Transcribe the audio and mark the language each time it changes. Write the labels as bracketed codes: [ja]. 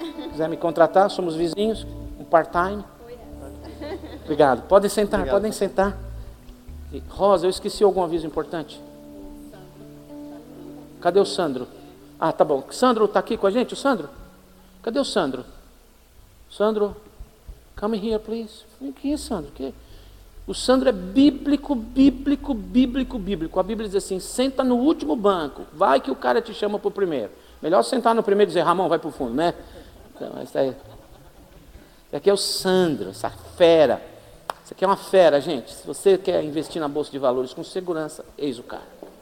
[pt] Quiser me contratar, somos vizinhos, um part-time. Obrigado. Podem sentar, podem sentar. Rosa, eu esqueci algum aviso importante? Cadê o Sandro? Ah, tá bom. Sandro está aqui com a gente? O Sandro? Cadê o Sandro? [en] Sandro, come here, please. [pt] Quem é Sandro? O Sandro é bíblico. A Bíblia diz assim, senta no último banco. Vai que o cara te chama para o primeiro. Melhor sentar no primeiro e dizer, Ramon, vai para o fundo, né? Então, esse aqui é o Sandro, essa fera. Isso aqui é uma fera, gente. Se você quer investir na Bolsa de Valores com segurança, eis o cara.